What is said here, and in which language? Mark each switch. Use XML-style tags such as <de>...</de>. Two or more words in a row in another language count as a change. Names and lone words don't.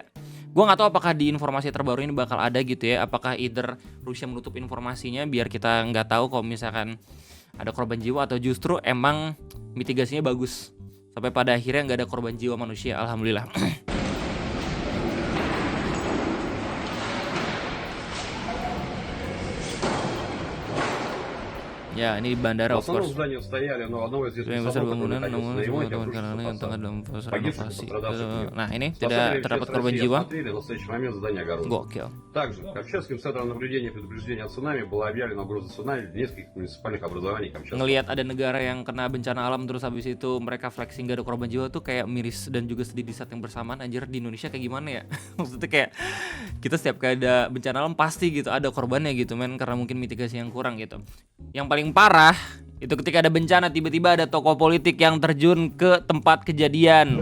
<id>Gue nggak tahu apakah di informasi terbaru ini bakal ada gitu ya, apakah either Rusia menutup informasinya biar kita nggak tahu kalau misalkan ada korban jiwa, atau justru emang mitigasinya bagus sampai pada akhirnya nggak ada korban jiwa manusia, alhamdulillah. Ya, ini bandara</id> <ru>В</ru> <en>of</en> <ru>основном</ru> <en>course.</en> <ru>здания стояли, но одного из</ru> <id>Yang</id> <ru>известных</ru> <id>besar</id> <ru>салонов,</ru> <id>bangunan,</id> <ru>который</ru> <id>namun</id> <ru>находился на</ru> <id>semua</id> <ru>ремонте,</ru> <id>teman</id> <ru>обрушился</ru> <id>kalangan yang tengah</id> <ru>фасад.</ru> <id>dalam proses</id> <ru>Погибших и</ru> <id>renovasi.</id> <ru>пострадавших нет.</ru> <id>Nah, ini</id> <ru>Спасатели</ru> <id>tidak</id> <ru>МЧС</ru> <id>terdapat korban</id> <ru>России</ru> <id>jiwa.</id> <ru>осмотрели, на настоящий момент здание огорожено.</ru> <id>Gokil.</id> <ru>Также Камчатским центром наблюдения и предупреждения о цунами была объявлена угроза цунами в нескольких муниципальных образований Камчатки.</ru> <id>Ngelihat ada negara yang kena bencana alam terus habis itu mereka flexing gak ada korban jiwa tuh kayak miris dan juga sedih di saat yang bersamaan. Anjir, di Indonesia kayak gimana ya? Maksudnya kayak kita setiap kali ada bencana alam pasti gitu ada korbannya gitu men, karena mungkin mitigasi yang kurang gitu. Yang paling parah itu ketika ada bencana tiba-tiba ada tokoh politik yang terjun ke tempat kejadian.</id>